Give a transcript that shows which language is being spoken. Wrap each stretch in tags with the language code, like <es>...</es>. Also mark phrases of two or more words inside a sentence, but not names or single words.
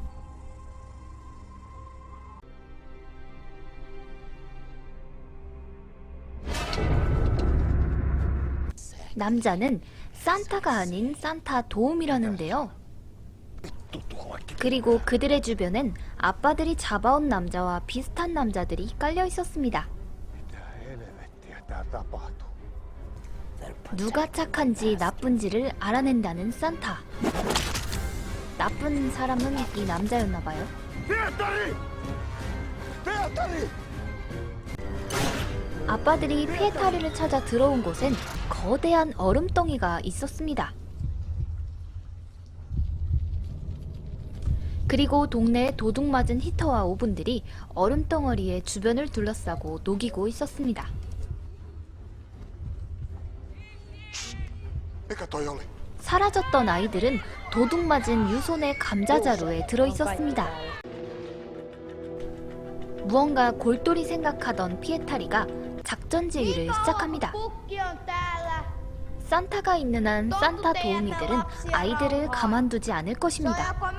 <ko>남자는 산타가 아닌 산타 도움이라는데요. 그리고 그들의 주변엔 아빠들이 잡아온 남자와 비슷한 남자들이 깔려 있었습니다.</ko> <fi>Mitä helvettiä tää tapahtuu?</fi> <ko>누가 착한지 나쁜지를 알아낸다는 산타. 나쁜 사람은 이 남자였나봐요. Pietari! Pietari! 아빠들이 피에타리를 찾아 들어온 곳엔 거대한 얼음덩이가 있었습니다. 그리고 동네의 도둑맞은 히터와 오븐들이 얼음덩어리의 주변을 둘러싸고 녹이고 있었습니다.</ko> <fi>Mikä toi oli?</fi> <ko>사라졌던 아이들은 도둑맞은 유손의 감자자루에 들어있었습니다. 무언가 골똘히 생각하던 피에타리가 작전 지휘를 시작합니다. 산타가 있는 한 산타 도우미들은 아이들을 가만두지 않을 것입니다.</ko>